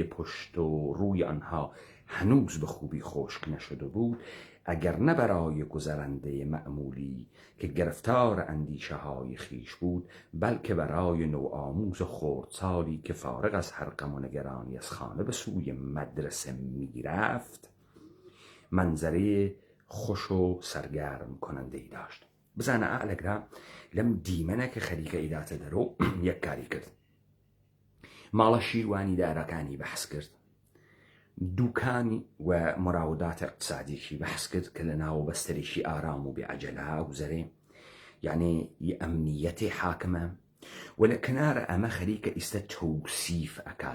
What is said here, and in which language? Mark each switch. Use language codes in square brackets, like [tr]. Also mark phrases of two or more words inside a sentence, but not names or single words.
[fa] پشت و روی آنها هنوز به خوبی خشک نشده بود، اگر نه برای گذرنده معمولی که گرفتار اندیشه های خیش بود، بلکه برای نوآموز خردسالی که فارغ از هر غم و نگرانی از خانه به سوی مدرسه میرفت، منظره خوش و سرگرم کننده ای داشت. [sdh] بزانە ئالەگرا لەم دیمەنە کە خەریکە ئیداتە دەرۆ یەککاری کرد. ماڵە شیروانی دارەکانی بەحس کرد، دوکانی و مراودات اقتصادیشی بەحس کرد کە لە ناو بەستەرێکی ئارام و بێعەجەلە گوزەرێ، یعنی ئەمنیەتی حاکمە، و لە کنارە ئەمە خەریکە ئیستا تەوسیف ئەکات